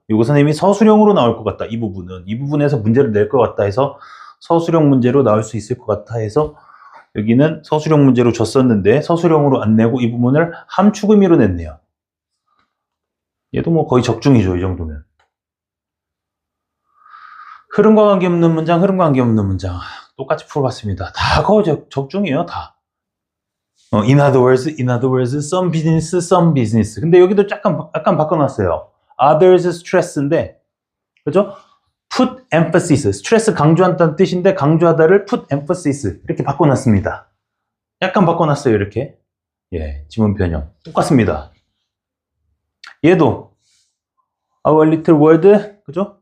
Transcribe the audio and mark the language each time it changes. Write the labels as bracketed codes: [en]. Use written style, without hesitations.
[ko] 이거 선생님이 서술형으로 나올 것 같다. 이 부분에서 문제를 낼 것 같다 해서 서술형 문제로 나올 수 있을 것 같아 해서 여기는 서술형 문제로 줬었는데 서술형으로 안 내고 이 부분을 함축 의미로 냈네요. 얘도 뭐 거의 적중이죠, 이 정도면. 흐름과 관계없는 문장, 똑같이 풀어봤습니다. 다 거의 적중이에요, 다. [en] In other words, some business. [ko] 근데 여기도 약간 바꿔놨어요. [en] Others stress [ko] 인데, 그죠? [en] Put emphasis. [ko] 스트레스 강조한다는 뜻인데, 강조하다를 [en] put emphasis. [ko] 이렇게 바꿔놨습니다. 약간 바꿔놨어요, 이렇게. 예, 지문 변형. 똑같습니다. 얘도, [en] our little world, [ko] 그죠?